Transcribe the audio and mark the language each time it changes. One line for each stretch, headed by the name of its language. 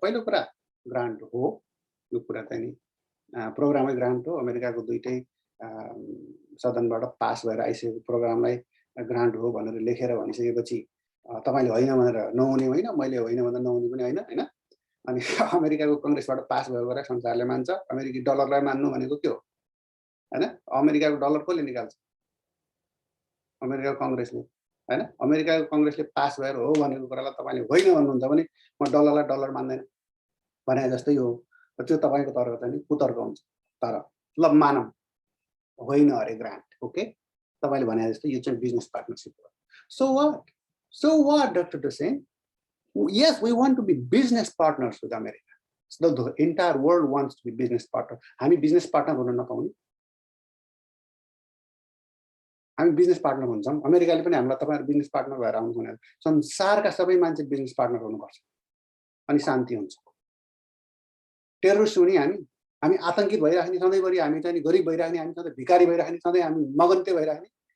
Nepali: पहिलो कुरा ग्रान्ट हो, यो कुरा चाहिँ नि प्रोग्रामै ग्रान्ट हो। अमेरिकाको दुईटै सदनबाट पास भएर आइसकेको प्रोग्रामलाई ग्रान्ट हो भनेर लेखेर भनिसकेपछि तपाईले होइन भनेर नहुने होइन, मैले होइन भनेर नहुने पनि होइन हैन। अनि अमेरिकाको कङ्ग्रेसबाट पास भएको कुरा संसारले मान्छ। अमेरिकी डलरलाई मान्नु भनेको के हो हैन। अमेरिकाको डलर कसले निकाल्छ? अमेरिकाको कङ्ग्रेसले हैन। अमेरिकाको कङ्ग्रेसले पास भएर हो भनेको कुरालाई तपाईले होइन भन्नुहुन्छ भने म डलरलाई डलर मान्दैन भने जस्तै हो। त्यो तपाईको तर्क चाहिँ कुतर्क हुन्छ। तर ल मानौँ होइन अरे ग्रान्ट, ओके, तपाईले भने जस्तै यो चाहिँ बिजनेस पार्टनरशिप हो।
English: So what, Dr. Dussain? Yes, we want to be business partners with America. So the entire world wants to be business partner.
Nepali: हामी बिजनेस पार्टनर हुन नपाउने, हामी बिजनेस पार्टनर हुन्छौँ। अमेरिकाले पनि हामीलाई तपाईहरु बिजनेस पार्टनर भएर आउनु भनेर संसारका सबै मान्छे बिजनेस पार्टनर हुनुपर्छ अनि शान्ति हुन्छ। टेररिस्ट हुने हामी आतंकित भइराख्ने, सधैँभरि हामी चाहिँ गरिब भइराख्ने, हामी सधैँ भिखारी भइराख्ने, सधैँ हामी मगन्ते भइराख्ने।